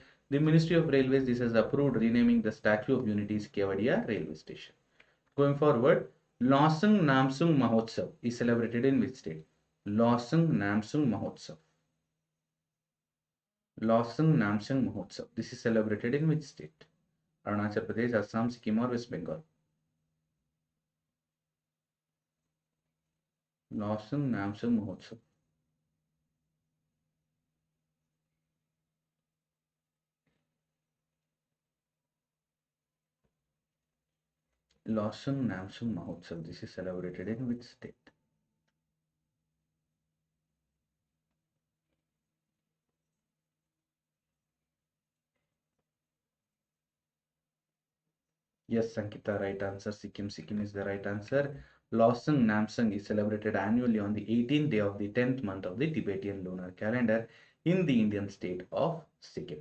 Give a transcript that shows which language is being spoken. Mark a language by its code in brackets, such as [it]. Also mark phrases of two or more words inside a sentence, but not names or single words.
[en] The Ministry of Railways, this has approved renaming the Statue of Unity's Kevadia Railway Station. Going forward, Losung Namsung Mahotsav is celebrated in which state? Losung Namsung Mahotsav. Losung Namsung Mahotsav. This is celebrated in which state? Arunachal Pradesh, Assam, Sikkim, or West Bengal? Losung Namsung Mahotsav. Losung Namsung Mahotsav. This is celebrated in which state? Yes, Sankita, right answer. Sikkim. Sikkim is the right answer. Losung Namsung is celebrated annually on the 18th day of the 10th month of the Tibetan lunar calendar in the Indian state of Sikkim.